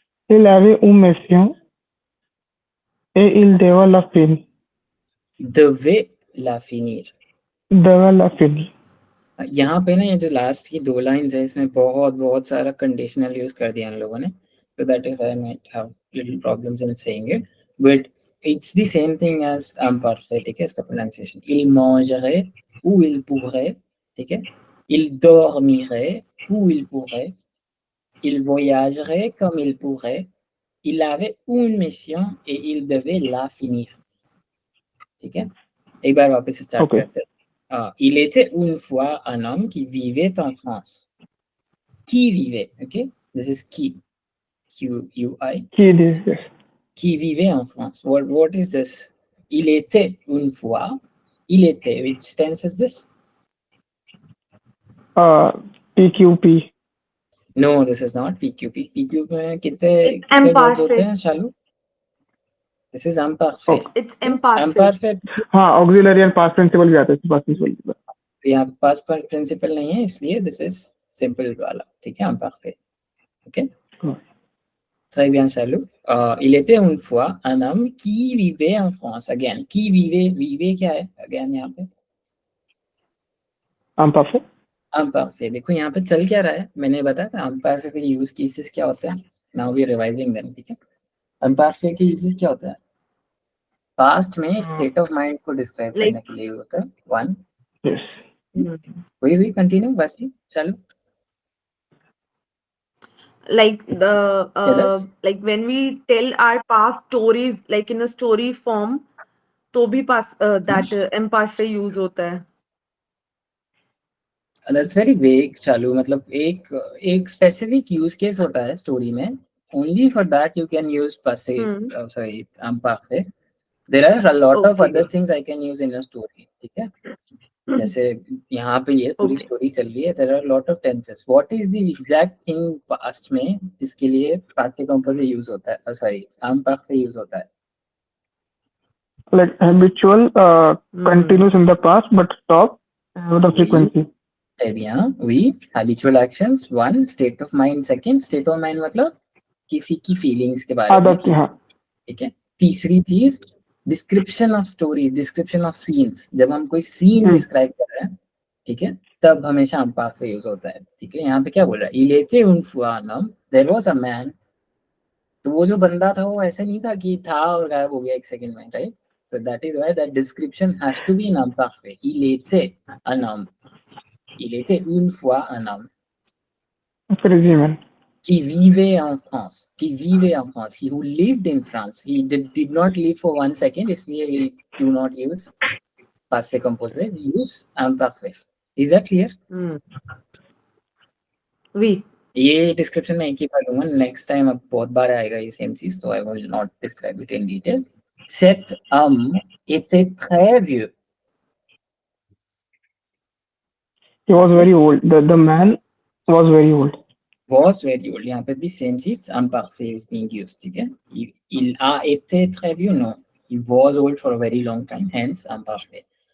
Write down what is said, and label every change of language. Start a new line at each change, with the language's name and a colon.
French: Il avait une mission et il devait la finir. Devait la finir. Devait la finir.
Hindi: यहाँ पे ना ये जो लास्ट की 2 लाइन्स है इसमें बहुत बहुत सारा कंडीशनल यूज कर दिया इन लोगों ने,
English: so that is why I might have little problems in saying it, but it's the same thing as imperfect.
Hindi: ठीक है, इसका
French: pronunciation il mangerait ou il pourrait,
Hindi: ठीक है,
French: il dormirait ou il pourrait, il voyagerait comme il pourrait, il avait une mission et il devait la finir.
Hindi: ठीक है, एक बार वापस से स्टार्ट
English: Okay.
Hindi: करते हैं.
French: Il était une fois un homme qui vivait en France. Qui vivait,
English: ok? This is qui. Q-U-I.
French: Qui dit yes. Qui vivait en France.
English: What is this?
French: Il était une fois. Il était.
English: Which tense is this?
French: PQP.
English: No, this is not PQP.
Hindi: PQP में कितने
English: It's
Hindi: कितने words होते
English: imperfect.
Hindi: हैं शालू?
English: This is imperfect. Okay. It's imperfect. Imperfect.
Hindi: हाँ, auxiliary and past principal भी आता है past principal. यहाँ पास प्रिंसिपल नहीं है इसलिए
English: this is simple वाला.
Hindi: ठीक है, imperfect.
English: Okay.
French: Très bien, Chalou. Il était une fois un homme qui vivait en France.
English: Again, qui vivait क्या है?
Hindi: Again यहाँ पे
French: Imparfait.
English: imperfect.
Hindi: देखो यहाँ पे चल क्या रहा है? मैंने बताया था imperfect के यूज केसेस क्या होते हैं.
English: Now we are revising them.
Hindi: ठीक है? imperfect के यूजेस क्या होता है? पास्ट में एक स्टेट ऑफ माइंड को डिस्क्राइब करने के लिए होता है.
English: One. Yes.
Hindi: वही कंटिन्यू बस चलो.
English: Like the Yes. like when we tell our past stories like in a story form,
Hindi: तो भी
English: that imperfect
Hindi: use होता है.
English: That's very vague,
Hindi: चालू. मतलब एक स्पेसिफिक यूज केस होता है स्टोरी में.
English: Only for that you can use passive. Sorry, imperfect. There are a lot of Okay. other things I can use in a story.
Hindi: ठीक है, जैसे यहाँ पे ये पूरी
English: Okay.
Hindi: स्टोरी चल रही है.
English: There are a lot of tenses. What is the exact thing
Hindi: past में जिसके लिए participle से यूज होता है? Sorry, imperfect से यूज होता है.
English: Like habitual continues in the past but stop the frequency. très bien.
French: Oui,
English: habitual actions. One, state of mind. Second, state of mind
Hindi: मतलब किसी की फीलिंग्स के बारे में. आदत हाँ. ठीक है.
English: तीसरी चीज description of stories, description of scenes.
Hindi: जब हम कोई सीन डिस्क्राइब कर रहे हैं, ठीक है, तब हमेशा
English: imperfect
Hindi: यूज होता है. ठीक है, यहाँ पे क्या बोल रहा है?
French: Il était une fois un homme,
English: there was a man.
Hindi: तो वो जो बंदा था वो ऐसे नहीं था कि था और गायब हो गया एक सेकंड में, right?
English: So that is why that description has to be in imperfect.
French: Il était un homme. Il était une fois un homme.
English: Crazy man.
French: Qui vivait en France. Qui vivait en France.
English: He who lived in France. He did not live for 1 second. इसलिए we do not use passé composé. We use imperfect. Is that clear?
French: Oui.
Hindi: ये description में एक ही बार दूंगा. Next time अब बहुत बार आएगा ये same चीज, तो I will not describe it in detail.
French: Cet homme était très vieux.
English: He was very old. The man was very old. Was very old.
Hindi: यहाँ पे भी सेम चीज
English: imperfect is being used.
Hindi: ठीक है.
French: Il a été très vieux. Non.
English: He was old for a very long time, hence imparfait.